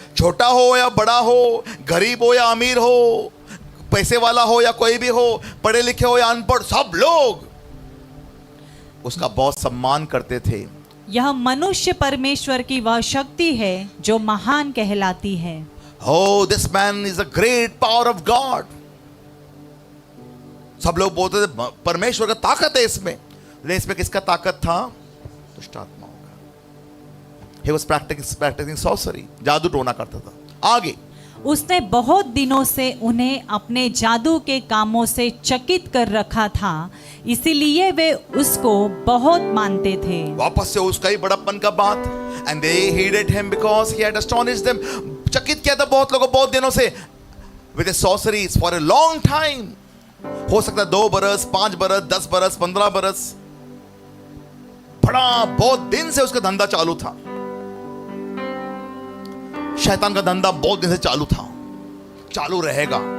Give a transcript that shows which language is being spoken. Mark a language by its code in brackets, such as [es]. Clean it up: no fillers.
[hi] छोटा हो या बड़ा हो, गरीब हो या अमीर हो, पैसे वाला हो या कोई भी हो, पढ़े लिखे हो या अनपढ़, सब लोग उसका बहुत सम्मान करते थे। यह मनुष्य परमेश्वर की वह शक्ति है जो महान कहलाती है। [en] Oh, this man is a great power of God. [hi] सब लोग बोलते थे परमेश्वर का ताकत है इसमें। लेकिन इसमें किसका ताकत था? दुष्ट आत्माओं का। [en] He was practicing sorcery. [hi] जादू टोना करता था। आगे। उसने बहुत दिनों से उन्हें अपने जादू के कामों से चकित कर रखा था, इसीलिए वे उसको बहुत मानते थे। वापस से उसका ही बड़प्पन का बात। [en] And they hated him because he had astonished them. [hi] चकित किया था बहुत लोगों बहुत दिनों से [en] with his sorceries for a long time. [hi] हो सकता है 2 बरस, 5 बरस, 10 बरस, 15 बरस। बड़ा बहुत दिन से उसका धंधा चालू था। शैतान का धंधा बहुत दिन से चालू था, चालू रहेगा।